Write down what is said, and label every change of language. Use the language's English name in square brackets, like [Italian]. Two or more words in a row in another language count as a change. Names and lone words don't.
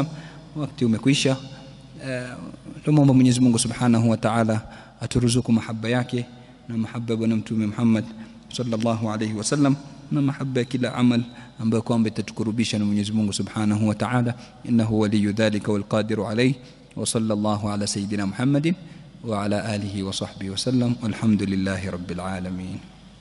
[Swahili] Wakati umekwisha. Tuombe Mwenyezi Mungu [Arabic] سبحانه وتعالى [Swahili] aturuzuku mahaba yake na mahaba bwana Mtume Muhammad [Arabic] صلى الله عليه وسلم, [Swahili] na mahaba kila amal ambayo kwamba itatukurubisha na Mwenyezi Mungu [Arabic] سبحانه وتعالى. إنه ولي ذلك والقادر عليه. وصلى الله على سيدنا محمد وعلى آله وصحبه وسلم والحمد لله رب العالمين.